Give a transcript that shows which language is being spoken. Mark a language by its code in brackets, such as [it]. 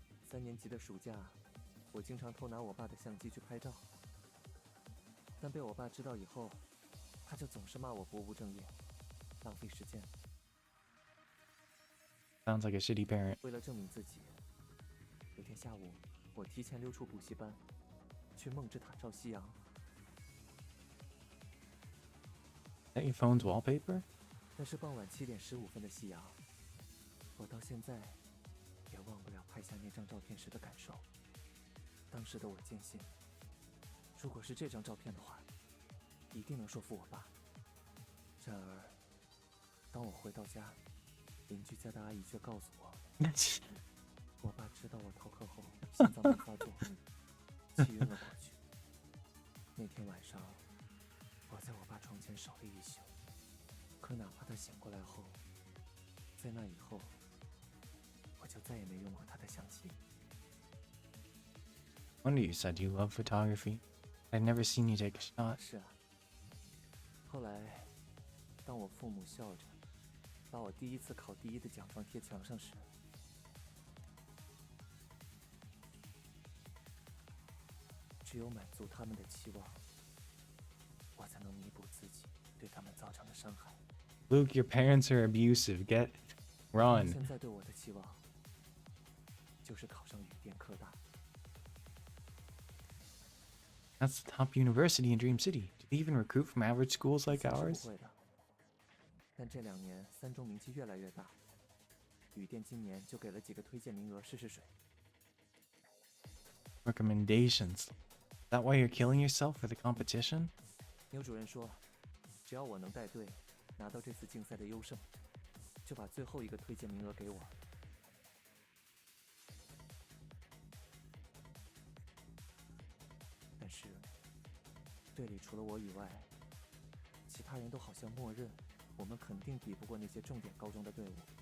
[zh] 3年级的暑假，我经常偷拿我爸的相机去拍照，但被我爸知道以后，他就总是骂我不务正业，浪费时间。 [en] Sounds like a shitty parent. [zh] 为了证明自己，有天下午，我提前溜出补习班，去梦之塔照夕阳。 [en] Is that your phone's wallpaper? [zh] 那是傍晚7点15分的夕阳，我到现在也忘不了拍下那张照片时的感受。当时的我坚信，如果是这张照片的话，一定能说服我爸。然而，当我回到家，邻居家的阿姨却告诉我，我爸知道我逃课后心脏病发作，气晕了过去。那天晚上，我在我爸床前守了一宿。可哪怕他醒过来后，在那以后，我就再也没用过他的相机。 [en] Wonder you said you love photography. I'd never seen you take a shot. [zh] 是啊。后来，当我父母笑着把我第一次考第1的奖状贴墙上时，只有满足他们的期望，我才能弥补自己对他们造成的伤害。 [en] Luke, your parents are abusive. Get [zh] 他们 [en] run. [zh] 现在对我的期望，就是考上旅电科大。 [en] That's the top university in Dream City. Do they even recruit from average schools like [zh] 是不 [en] ours? [zh] 会的，但这2年3中名气越来越大，旅电今年就给了几个推荐名额试试水。 [en] Recommendations. Is that why you're killing yourself for the competition? [zh] 牛主任说，只要我能带队拿到这次竞赛的优胜，就把最后1个推荐名额给我。但是，队里除了我以外，其他人都好像默认我们肯定比不过那些重点高中的队伍。